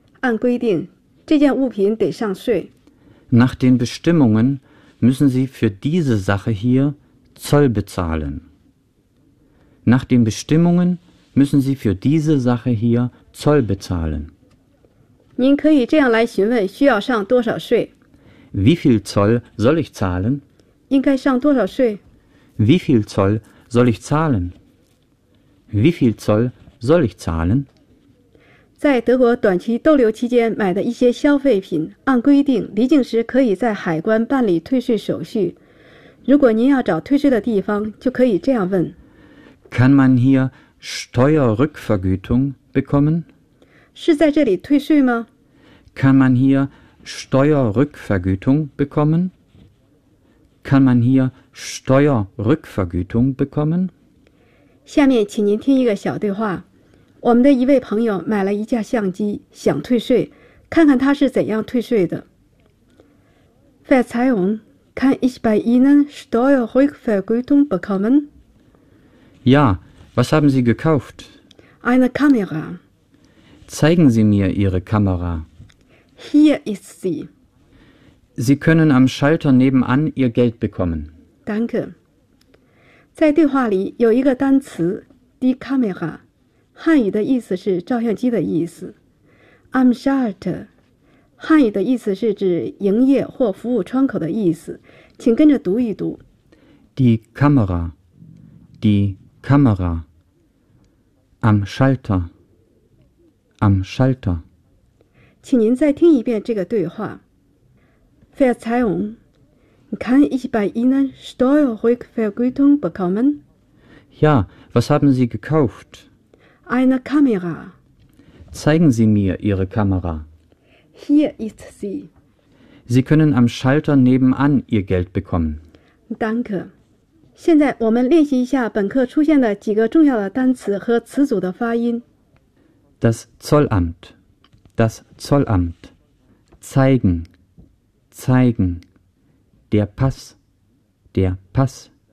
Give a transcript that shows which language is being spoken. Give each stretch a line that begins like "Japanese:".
Chinese: 按规定，这件物品得上税。
German: “Nach den Bestimmungen müssen Sie für diese Sache hier Zoll bezahlen。 ”“Nach den Bestimmungen müssen Sie für diese Sache hier Zoll bezahlen。”
Chinese: 您可以这样来询问：需要上多少税？
German: Wie viel Zoll soll ich zahlen?
Chinese: 应该上多少税?
German: Wie viel Zoll soll ich zahlen? Wie viel Zoll soll ich zahlen?
Chinese: 在德国短期逗留期间买的一些消费品，按规定离境时可以在海关办理退税手续。如果您要找退税的地方，就可以这样问：
German: Kann man hier Steuerrückvergütung bekommen?
Chinese: 是在这里退税吗?
German: Kann man hierSteuerrückvergütung bekommen? Kann man hier Steuerrückvergütung bekommen?
Chinese: 下面请您听一个小对话。我们的一位朋友买了一架相机，想退税，看看他是怎样退税的。
German: Verzeihung, kann ich bei Ihnen Steuerrückvergütung bekommen? Ja, was haben Sie gekauft? Eine Kamera. Zeigen Sie mir Ihre Kamera. Hier ist sie. Sie können am Schalter nebenan Ihr Geld bekommen. Danke.
Chinese: 在对话里有一个单词
German: die Kamera，
Chinese: 汉语的意思是照相机的意思。
German: Am Schalter，
Chinese: 汉语的意思是指营业或服务窗口的意思。请跟着读一读。
German: Die Kamera， die Kamera， am Schalter， am Schalter.
Chinese: 请您再听一遍这个对话。
German: Verzeihung, kann ich bei Ihnen Steuerrückvergütung bekommen? Ja, was haben Sie gekauft? Eine Kamera. Zeigen Sie mir Ihre Kamera. Hier ist sie. Sie können am Schalter nebenan Ihr Geld bekommen. Danke.
Chinese: 现在我们练习一下本课出现的几个重要的单词和词组的发音。
German: Das Zollamt. Das Zollamt. Zeigen. Zeigen. Der Pass. Der Pass.